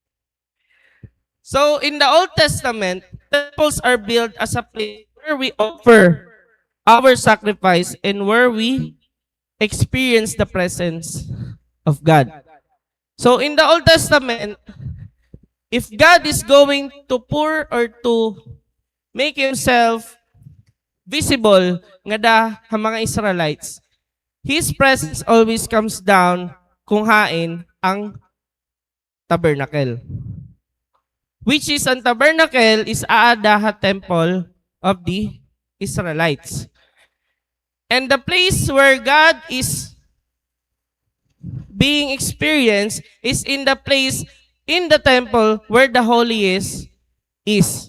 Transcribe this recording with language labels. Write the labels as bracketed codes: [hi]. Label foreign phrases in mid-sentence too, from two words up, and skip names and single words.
[en] So in the Old Testament, temples are built as a place where we offer our sacrifice and where we experience the presence of God. So in the Old Testament, if God is going to pour or to make Himself visible [hil] nga da ang mga [en] Israelites, His presence always comes down [hil] kung hain ang [en] tabernacle. Which is, ang tabernacle is Aadaha temple of the Israelites. And the place where God is being experienced is in the place in the temple where the holiest is.